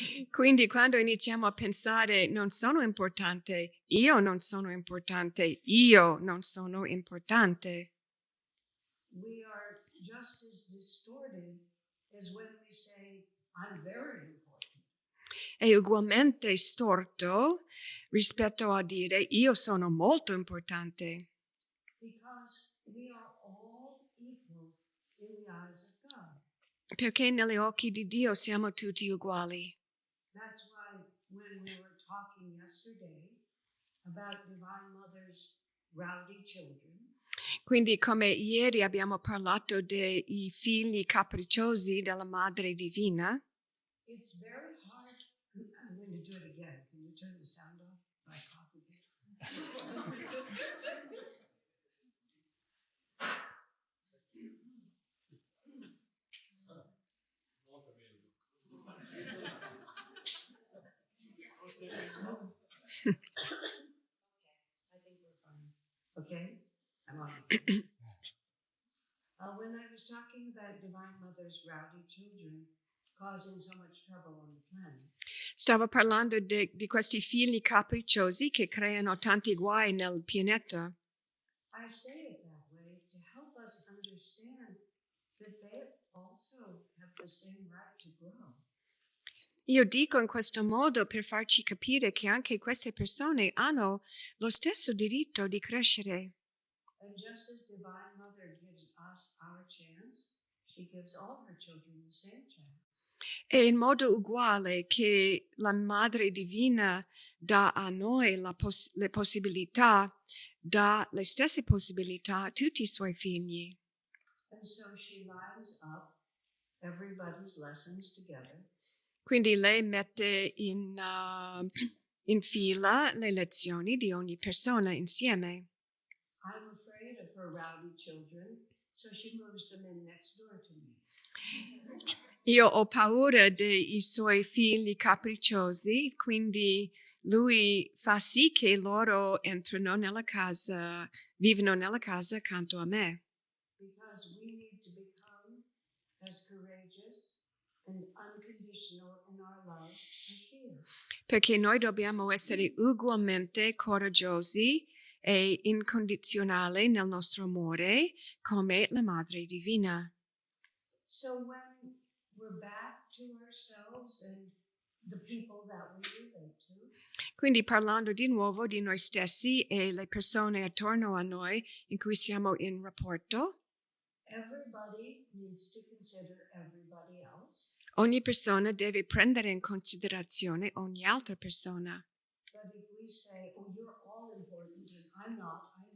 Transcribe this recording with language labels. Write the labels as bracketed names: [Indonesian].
[Italian] Quindi quando iniziamo a pensare non sono importante, io non sono importante, io non sono importante. [English] We are just as distorted as when we say, I'm very important. [Italian] È ugualmente storto rispetto a dire io sono molto importante. [English] Because we are all equal in the eyes of God. [Italian] Perché negli occhi di Dio siamo tutti uguali. [English] That's why when we were talking yesterday about Divine Mother's rowdy children, [Italian] Quindi come ieri abbiamo parlato dei figli capricciosi della Madre Divina, [English] it's very hard. I'm going to do it again. Can you turn the sound off? My coffee. I think we're fine. Okay? I'm on. When I was talking about Divine Mother's rowdy children causing so much trouble on the planet, [Italian] stavo parlando di questi figli capricciosi che creano tanti guai nel pianeta. [English] I say it that way to help us understand that they also have the same right to grow. [Italian] Io dico in questo modo per farci capire che anche queste persone hanno lo stesso diritto di crescere. [English] And just as Divine Mother gives us our chance, she gives all her children the same chance. [Italian] E in modo uguale che la Madre Divina dà a noi le possibilità, dà le stesse possibilità a tutti i suoi figli. [English] And so she lines up everybody's lessons together. [Italian] Quindi lei mette in fila le lezioni di ogni persona insieme. [English] I'm afraid of her rowdy children, so she moves them in next door to me. [Italian] Io ho paura dei suoi figli capricciosi, quindi lui fa sì che loro entrino nella casa, vivono nella casa accanto a me. [English] Because we need to become as courageous and unconditional in our love as she is. [Italian] Perché noi dobbiamo essere ugualmente coraggiosi e incondizionali nel nostro amore come la Madre Divina. [English] So when we're back to ourselves and the people that we relate to, [Italian] Quindi parlando di nuovo di noi stessi e le persone attorno a noi in cui siamo in rapporto, [English] everybody needs to consider everybody else. [Italian] ogni persona deve prendere in considerazione ogni altra persona. [English] But if we say, oh, you're all important and I'm not,